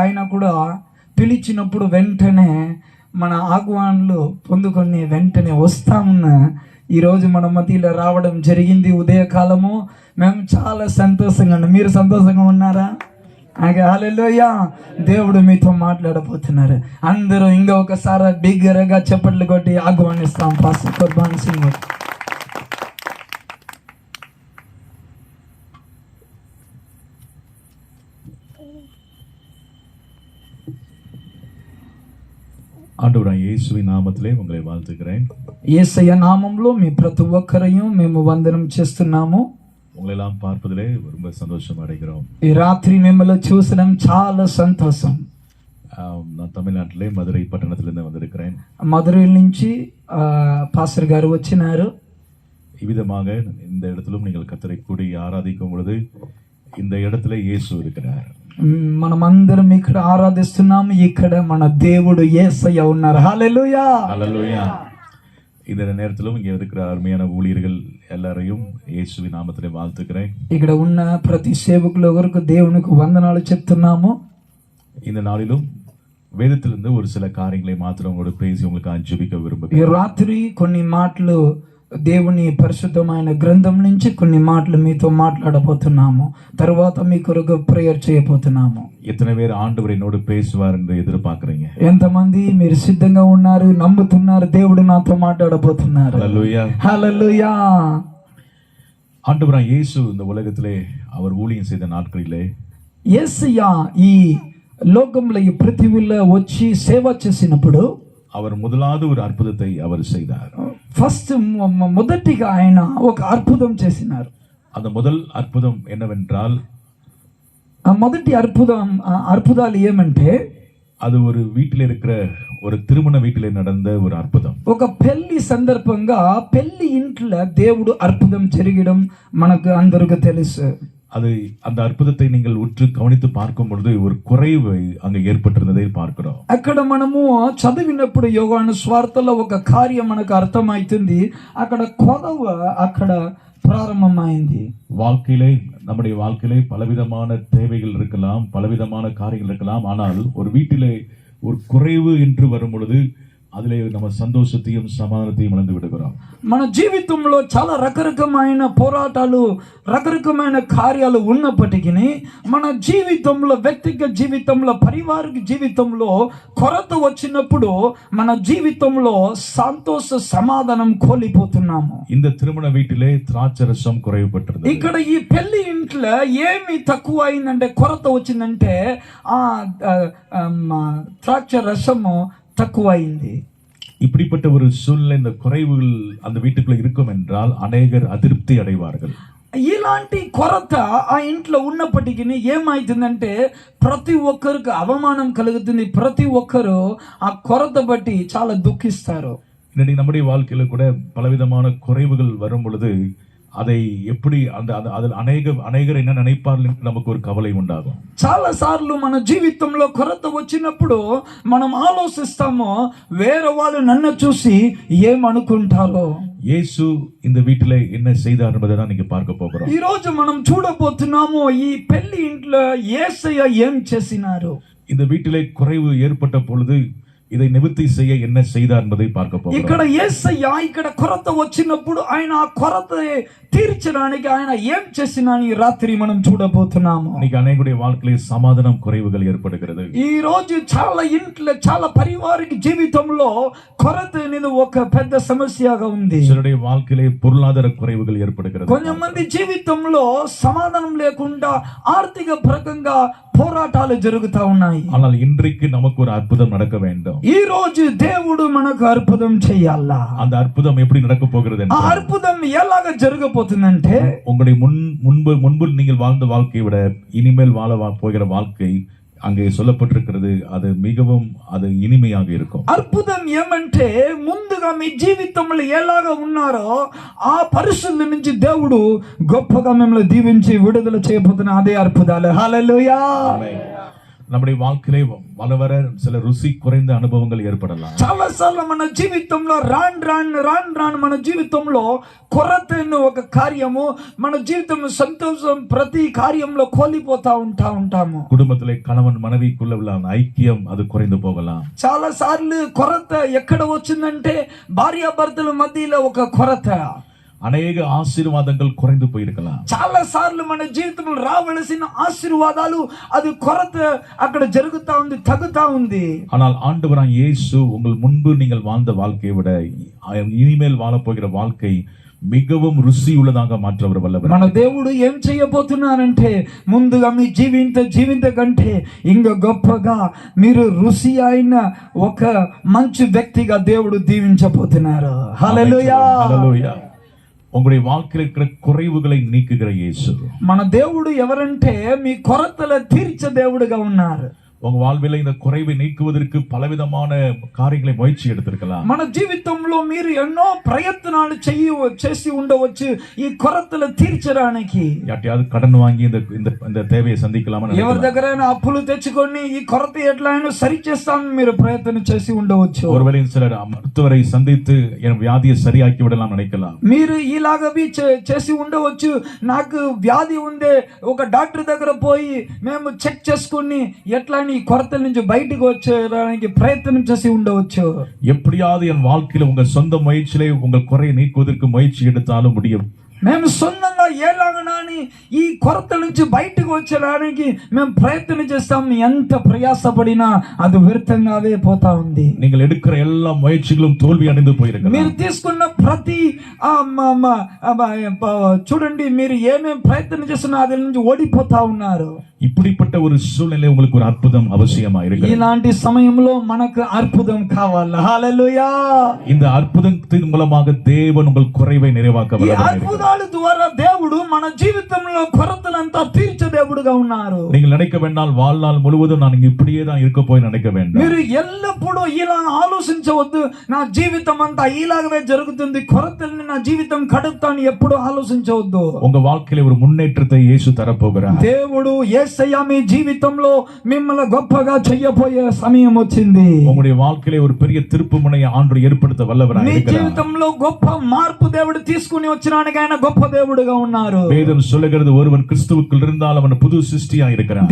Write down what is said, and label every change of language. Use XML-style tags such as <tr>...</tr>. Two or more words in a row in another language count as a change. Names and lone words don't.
<te>అయినా కూడా పిలిచినప్పుడు వెంటనే మన ఆహ్వానాలు పొందుకొని వెంటనే వస్తామన్న ఈరోజు మన మధ్యలో రావడం జరిగింది. ఉదయకాలము మేము చాలా సంతోషంగా ఉన్నాం. మీరు సంతోషంగా ఉన్నారా? హల్లెలూయా. దేవుడు మీతో మాట్లాడబోతున్నారు. అందరూ ఇంకొకసారి బిగ్గరగా చప్పట్లు కొట్టి ఆహ్వానిస్తాం పాస్టర్ కుర్బాన్ సింగ్.</te> <ta>ஆண்டவராய் இயேசுவின் நாமத்திலே உங்களை வாழ்த்துகிறேன்.</ta> <te>యేసయ్య నామంలో మీ ప్రతి ఒక్కరూ మేము వందనం చేస్తున్నాము.</te> <ta>உங்களை எல்லாம் பார்ப்பதிலே ரொம்ப சந்தோஷம் அடைகிறோம்.</ta> <te>ఈ రాత్రి మిమ్మల్ని చూసడం చాలా సంతోషం.</te> <ta>நான் தமிழ்நாட்டிலே மதுரை பட்டணத்திலிருந்து வந்திருக்கிறேன்.</ta> <te>మధురై నుంచి పాస్టర్ గారు వచ్చినారు.</te> <ta>இவ்விதமாக இந்த இடத்திலும் நீங்கள் கர்த்தரை கூடி ஆராதிக்கும் பொழுது இந்த இடத்துல இயேசு இருக்கிறார்.</ta> <te>మనమందరం ఇక్కడ ఆరాధిస్తున్నాము. ఇక్కడ మన దేవుడు యేసయ్య ఉన్నారు. హల్లెలూయా.</te> <ta>ஹல்லேலூயா. இந்த நேரத்திலும் இங்கே இருக்கிற அருமையான ஊழியர்கள் எல்லாரையும் இயேசுவின் நாமத்திலே வாழ்த்துக்கிறேன்.</ta> <te>ఇక్కడ ఉన్న ప్రతి సేవకుల వరకు దేవునికి వందనాలు చెప్తున్నాము.</te> <ta>இந்த நாளிலும் வேதத்திலிருந்து ஒரு சில காரியங்களை மாத்திரம் உங்களோட பேசி உங்களுக்கு ஜெபிக்க</ta> <te>ఈ</te> <ta>விரும்புகிறேன்.</ta> <te>రాత్రి కొన్ని మాటలు దేవుని పరిశుద్ధమైన గ్రంథం నుంచి కొన్ని మాటలు మీతో మాట్లాడబోతున్నాము. తర్వాత మీ కొరకు ప్రేయర్ చేయబోతున్నాము.</te> <ta>எத்தனை பேர் ஆண்டவர் என்னோடு பேசுவார் என்று எதிர்பார்க்கிறீங்க?</ta> <te>ఎంతమంది మీరు సిద్ధంగా ఉన్నారు, నమ్ముతున్నారు దేవుడు నాతో మాట్లాడబోతున్నారు?</te> <ta>ஹல்லேலூயா.</ta> <te>హల్లెలూయా.</te> <ta>ஆண்டவராய் இயேசு இந்த உலகத்திலே அவர் ஊழியம் செய்த நாட்களிலே</ta> <te>యేసయ్య ఈ లోకంలో ఈ పృథివీలో వచ్చి సేవ చేసినప్పుడు</te> <ta>அவர் முதலாவது ஒரு அற்புதத்தை அவர் செய்தார்.</ta> <te>ఫస్ట్ మొదటిగా ఆయన ఒక అద్భుతం చేసినారు.</te> <ta>அந்த முதல் அற்புதம் என்னவென்றால்</ta> <te>ఆ మొదటి అద్భుతాలు ఏమంటే</te> <ta>அது ஒரு வீட்டில் இருக்கிற ஒரு திருமண வீட்டிலே நடந்த ஒரு அற்புதம்.</ta> <te>ఒక పెళ్లి సందర్భంగా పెళ్లి ఇంట్లో దేవుడు అద్భుతం జరగడం మనకు అందరికీ తెలుసు.</te> <ta>அது அந்த அற்புதத்தை நீங்கள் உற்று கவனித்து பார்க்கும் பொழுது ஒரு குறைவு அங்கே ஏற்பட்டிருந்ததை பார்க்கிறோம்.</ta> <te>అక్కడ మనము చదివినప్పుడు యోహాను స్వార్థలో ఒక కార్యం మనకు అర్థమవుతుంది. అక్కడ కొదవ అక్కడ ప్రారంభమైంది.</te> <ta>வாழ்க்கையிலே நம்முடைய வாழ்க்கையிலே பலவிதமான தேவைகள் இருக்கலாம், பலவிதமான காரியங்கள் இருக்கலாம். ஆனால் ஒரு வீட்டிலே ஒரு குறைவு என்று வரும் பொழுது அதிலே நம்ம சந்தோஷத்தையும் சமாதானத்தையும் இழந்து விடுகிறோம்.</ta> <te>మన జీవితంలో చాలా రకరకమైన పోరాటాలు, రకరకమైన కార్యాలు ఉన్నప్పటికీ మన జీవితంలో, వ్యక్తిగత జీవితంలో, పారివారిక జీవితంలో కొరత వచ్చినప్పుడు మన జీవితంలో సంతోష సమాధానం కోల్పోతున్నాము.</te> <ta>இந்த திருமண வீட்டிலே திராட்சரசம் குறைவுபட்டிருந்தது.</ta> <te>ఇక్కడ ఈ పెళ్లి ఇంట్లో ఏమి తక్కువ అయిందంటే, కొరత వచ్చిందంటే ద్రాక్ష రసము తక్కువ అయింది.</te> <ta>இப்படிப்பட்ட ஒரு சூழ்நிலை, இந்த குறைவுகள் அந்த வீட்டுக்குள்ள இருக்கும் என்றால் அநேகர் அதிருப்தி அடைவார்கள்.</ta> <te>ఇలాంటి కొరత ఆ ఇంట్లో ఉన్నప్పటికీ ఏమైతుందంటే ప్రతి ఒక్కరికి అవమానం కలుగుతుంది. ప్రతి ఒక్కరు ఆ కొరత బట్టి చాలా దుఃఖిస్తారు.</te> <ta>இன்னைக்கு நம்முடைய வாழ்க்கையில கூட பலவிதமான குறைவுகள் வரும் பொழுது அதை எப்படி அதில் அநேகர் என்ன நினைப்பார்கள் என்று நமக்கு ஒரு கவலை உண்டாகும்.</ta> <te>చాలా సార్లు మన జీవితంలో కొరత వచ్చినప్పుడు మనం ఆలోచిస్తాము, వేరే వాళ్ళు నన్ను చూసి ఏమనుకుంటారో.</te> <ta>இயேசு இந்த வீட்டிலே என்ன செய்தார் என்பதை தான் நீங்க பார்க்க போகிறோம்.</ta> <te>ఈ రోజు మనం చూడబోతున్నాము ఈ పెళ్లి ఇంట్లో యేసయ్య ఏం చేసినారు.</te> <ta>இந்த வீட்டிலே குறைவு ஏற்பட்ட பொழுது இதை நிவர்த்தி செய்ய என்ன செய்தார் என்பதை பார்க்க போகிறோம்.</ta> <te>ఇక్కడ యేసయ్య ఇక్కడ కొరత వచ్చినప్పుడు ఆయన ఆ కొరత తీర్చడానికి ఆయన ఏం చేసినాని ఈ రాత్రి మనం చూడబోతున్నాము.</te> <ta>இன்னைக்கு அநேகருடைய வாழ்க்கையில் சமாதானம் குறைவுகள் ஏற்படுகிறது.</ta> <te>ఈ రోజు చాలా ఇంట్లో చాలా పరివారికి జీవితంలో కొరత అనేది ఒక పెద్ద సమస్యగా ఉంది.</te> <ta>சிலருடைய வாழ்க்கையிலே பொருளாதார குறைவுகள் ஏற்படுகிறது.</ta> <te>కొంతమంది జీవితంలో సమాధానం లేకుండా ఆర్థిక పరంగా పోరాటాలు జరుగుతా ఉన్నాయి.</te> <ta>ஆனால் இன்றைக்கு நமக்கு ஒரு அற்புதம் நடக்க வேண்டும்.</ta> <te>ఈ రోజు దేవుడు మనకు అద్భుతం చేయాలా.</te> <ta>அந்த அற்புதம் எப்படி நடக்க போகிறது</ta> <te>ఆ అద్భుతం ఎలాగ జరగబోతుందంటే</te> <ta>உங்களுடைய முன்பு நீங்கள் வாழ்ந்த வாழ்க்கையை விட இனிமேல் வாழ போகிற வாழ்க்கை அங்கே சொல்லப்பட்டிருக்கிறது அது மிகவும் அது இனிமையாக இருக்கும்.</ta> <te>అద్భుతం ఏమంటే ముందుగా మీ జీవితంలో ఎలాగా ఉన్నారో ఆ పరిస్థితుల నుంచి దేవుడు గొప్పగా మిమ్మల్ని దీవించి విడుదల చేయబోతున్న అదే అద్భుతాలు. హల్లెలూయా.</te> <ta>நம்முடைய வாழ்க்கையிலே வர சில ருசி குறைந்த அனுபவங்கள் ஏற்படலாம்.</ta> <te>చాలా సార్లు మన జీవితంలో రాను మన జీవితంలో కొరత ఒక కార్యము మన జీవితం సంతోషం ప్రతి కార్యంలో కోల్పోతా ఉంటాము.</te> <ta>குடும்பத்திலே கணவன் மனைவிக்குள்ள உள்ள ஐக்கியம் அது குறைந்து போகலாம்.</ta> <te>చాలా సార్లు కొరత ఎక్కడ వచ్చిందంటే భార్యాభర్తల మధ్యలో ఒక కొరత.</te> <ta>அநேக ஆசீர்வாதங்கள் குறைந்து போயிருக்கலாம்.</ta> <te>చాలా సార్లు మన జీవితంలో రావలసిన ఆశీర్వాదాలు అది కొరత అక్కడ జరుగుతా ఉంది, తగ్గుతా ఉంది.</te> <ta>ஆனால் ஆண்டவராகிய இயேசு உங்கள் முன்பு நீங்கள் வாழ்ந்த வாழ்க்கையை விட இனிமேல் வாழ போகிற வாழ்க்கை மிகவும் ருசி உள்ளதாக மாற்றவர் வல்லவர்.</ta> <te>మన దేవుడు ఏం చేయబోతున్నారంటే ముందుగా మీ జీవిత కంటే ఇంకా గొప్పగా మీరు రుచి అయిన ఒక మంచి వ్యక్తిగా దేవుడు దీవించబోతున్నారు. హల్లెలూయా. హల్లెలూయా.</te> <ta>உங்களுடைய வாழ்க்கையில் இருக்கிற குறைவுகளை நீக்குகிற இயேசு.</ta> <te>మన దేవుడు ఎవరంటే మీ కొరతల తీర్చే దేవుడుగా ఉన్నారు.</te> <ta>உங்க வாழ்வில் இந்த குறைவை நீக்குவதற்கு பலவிதமான காரியங்களை முயற்சி எடுத்திருக்கலாம்.</ta> <te>మన జీవితంలో మీరు ఎన్నో ప్రయత్నాలు చేసి ఉండవచ్చు ఈ కొరతలు తీర్చడానికి.</te> <ta>யார்ட்டையாவது கடன் வாங்கி இந்த தேவையை சந்திக்கலாமா?</ta> <te>ఎవరి దగ్గరైనా అప్పులు తెచ్చుకొని ఈ కొరత ఎట్లయినా సరి చేస్తామని మీరు ప్రయత్నం చేసి ఉండవచ్చు.</te> <ta>ஒருவேளை சிலர் மருத்துவரை சந்தித்து என் வியாதியை சரியாக்கி விடலாம் நினைக்கலாம்.</ta> <te>మీరు ఇలాగవి చేసి ఉండవచ్చు. నాకు వ్యాధి ఉందే ఒక డాక్టర్ దగ్గర పోయి మేము చెక్ చేసుకుని ఎట్లా ఈ కొరత నుంచి బయటకు వచ్చేయడానికి ప్రయత్నం చేసి ఉండవచ్చు.</te> <ta>எப்படியாவது என் வாழ்க்கையில உங்க சொந்த முயற்சியிலே உங்கள் குறையை நீக்குவதற்கு முயற்சி எடுத்தாலும் முடியும்.</ta> <te>మేము సొంతంగా ఎలాగనాని ఈ కొరత నుంచి బయటకు వచ్చేయడానికి మేము ప్రయత్నం చేస్తాం. ఎంత ప్రయాసపడినా అది వ్యర్థంగావే పోతా ఉంది.</te> <ta>நீங்கள் எடுக்கிற எல்லா முயற்சிகளும் தோல்வி அடைந்து போயிருக்கலாம்.</ta> <te>మీరు తీసుకున్న ప్రతి చూడండి మీరు ఏమేం ప్రయత్నం చేస్తున్నా అది నుంచి ఓడిపోతా ఉన్నారు.</te> <ta>இப்படிப்பட்ட ஒரு சூழ்நிலை உங்களுக்கு ஒரு அற்புதம் அவசியமா இருக்கு.</ta> <te>ఇలాంటి సమయంలో మనకు అద్భుతం కావాలి. హల్లెలూయా.</te> <ta>இந்த அற்புதத்தின் மூலமாக தேவன் உங்கள் குறைவை நிறைவாக்க</ta> <te>ఈ అద్భుతాల ద్వారా దేవుడు మన జీవితంలో కొరతలంతా తీర్చే దేవుడుగా ఉన్నారు.</te> <ta>நீங்கள் நினைக்க வேண்டாம் வாழ்நாள் முழுவதும் நான் இப்படியே தான் இருக்க போய் நினைக்க வேண்டாம்.</ta> <te>మీరు ఎల్లప్పుడూ ఇలా ఆలోచించవద్దు నా జీవితం అంతా ఇలాగவே జరుగుతుంది కొరతల్ని నా జీవితం కడుపుతాను ఎప్పుడు ఆలోచించవద్దు.</te> <ta>உங்க வாழ்க்கையில ஒரு முன்னேற்றத்தை இயேசு தரப்போகிறார்.</ta> <te>దేవుడు యేసయ్య మీ జీవితంలో మిమ్మల్ని గొప్పగా చేయబోయే సమయం వచ్చింది.</te> <ta>உங்களுடைய வாழ்க்கையில ஒரு பெரிய திருப்புமுனையை ஆண்டவர் ஏற்படுத்த வல்லவராய்</ta> <te>మీ</te> <ta>இருக்கிறார்.</ta> <te>జీవితంలో గొప్ప మార్పు దేవుడు తీసుకుని వచ్చడానికి ఆయన గొప్ప దేవుడుగా ఉన్నారు.</te> <ta>வேதம் சொல்லுகிறது ஒருவன் கிறிஸ்துவுக்குள் இருந்தால் அவன் புது சிருஷ்டியா இருக்கிறான்.</ta>